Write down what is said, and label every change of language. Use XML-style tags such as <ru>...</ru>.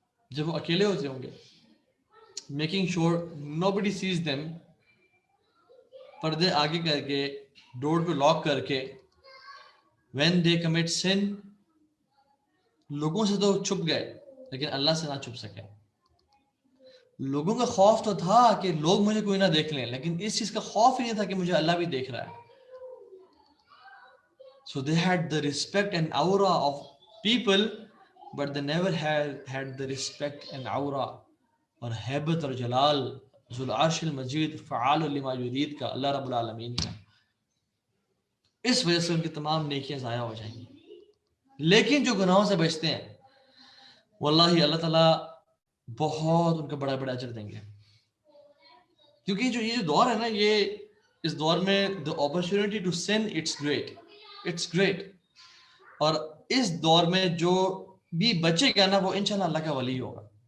<ur>جب وہ اکیلے ہوتے ہوں گے</ur> <en>making sure nobody sees them</en> <ur>پردے آگے کر کے ڈور کو لاک کر کے</ur> <en>when they commit sin</en> <ur>لوگوں سے تو چھپ گئے لیکن اللہ سے نہ چھپ سکے. لوگوں کا خوف تو تھا کہ لوگ مجھے کوئی نہ دیکھ لیں لیکن اس چیز کا خوف ہی نہیں تھا کہ مجھے اللہ بھی دیکھ رہا ہے.</ur> <en>So they had the respect and aura of people but they never had the respect and aura</en> <ur>اور ہیبت اور جلال</ur> <ar>ذو العرش المجید فعال لما یرید</ar> <en>کا اللہ رب العالمین کا.</en> <ur>اس وجہ سے ان کی تمام نیکیاں ضائع ہو جائیں گی. لیکن جو گناہوں سے بچتے ہیں واللہ اللہ تعالیٰ بہت ان کا بڑا بڑا اجر دیں گے. کیونکہ یہ جو دور ہے نا یہ اس دور میں</ur> <en>the opportunity to sin it's great</en> <ur>اور اس دور میں جو بھی بچے گا نا وہ انشاءاللہ اللہ کا ولی ہوگا.</ur>